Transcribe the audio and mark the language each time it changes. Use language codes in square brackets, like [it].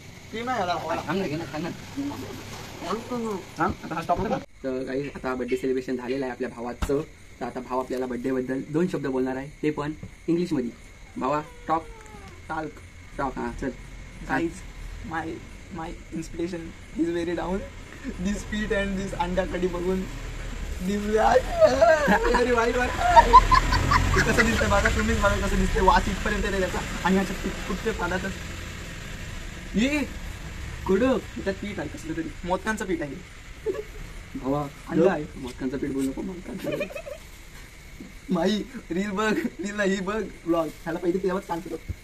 [mr] Cream नाही आला थांब ना, घे ना, थांब ना. थांब, आता हा स्टॉप करा. तर काही आता बर्थडे सेलिब्रेशन झालेलं आहे आपल्या भावाचं. तर आता भाव आपल्याला बर्थडे बद्दल 2 शब्द बोलणार आहे, ते पण इंग्लिशमध्ये. भावा टॉक. टाल्क. टॉक. हां चल. [en] Guys, my inspiration is very down. This feet and this [mr] अंडाकडी बघून [en] very [mr] वाईट वाटतं. कसं दिसतंय बघा तुम्हीच, बघा कसं दिसतंय. वास इथपर्यंत आहे त्याचा. आणि ह्याच्यात कुठचे पदार्थ ये कुठं त्याच्यात पीठ आहे कसलं तरी. मोदकांचं पीठ आहे. भावा अंडा आहे. मोदकांचं पीठ बोलू नको. मोदकांचं माई रील बघ, रील नाही ही बघ ब्लॉग. ह्याला पहिले तेव्हाच काम केलं.